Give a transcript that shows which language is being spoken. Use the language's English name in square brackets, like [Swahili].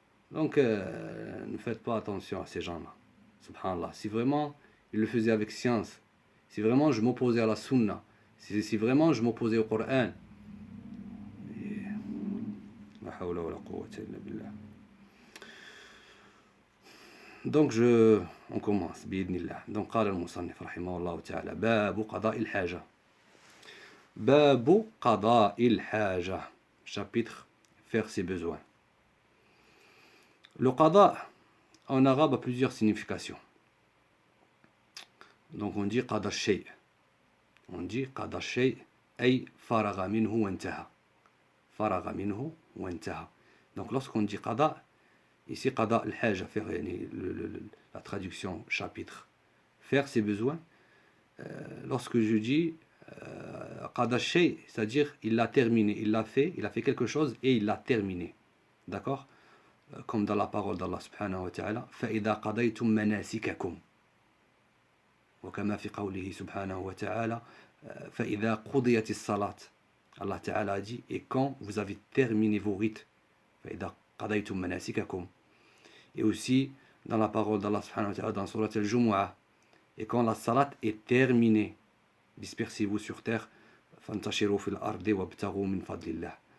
[French] Donc ne faites pas attention à ces gens-là. Subhanallah. Si vraiment ils le faisaient avec science, si vraiment je m'opposais à la sunna, si vraiment je m'opposais au Coran, [Arabic] la hawla wa la quwwata illa billah. [French] Donc on commence bi'idnillah. [Arabic] Donc قال المصنف رحمه الله تعالى باب قضاء الحاجة. باب قضاء الحاجة. [French] Chapitre faire ses besoins. Le qada en arabe a plusieurs significations. Donc on dit qada shay. On dit qada shay [Arabic] ay faragha minhu wa intaha. Faragha minhu wa intaha. [French] Donc lorsqu'on dit qada, ici qada al-haja, faire la traduction chapitre, faire ses besoins. Lorsque je dis qada shay, c'est-à-dire il l'a terminé, il a fait quelque chose et il l'a terminé. D'accord? Comme dans la parole d'Allah subhanahu wa ta'ala, [Arabic] فَإِذَا قَضَيْتُمْ مَنَاسِكَكُمْ وكما في قوله سبحانه وتعالى فإذا قضيت الصلاة. [French] Allah Ta'ala a dit, et quand vous avez terminé vos rites, [Arabic] فإذا قضيتم مناسككم. [French] Et aussi dans la parole d'Allah subhanahu wa ta'ala dans Surat al-Jumu'ah, et quand la salat est terminée, dispersez-vous sur terre, [Arabic] فانتشروا في الأرض وابتغوا من فضل الله.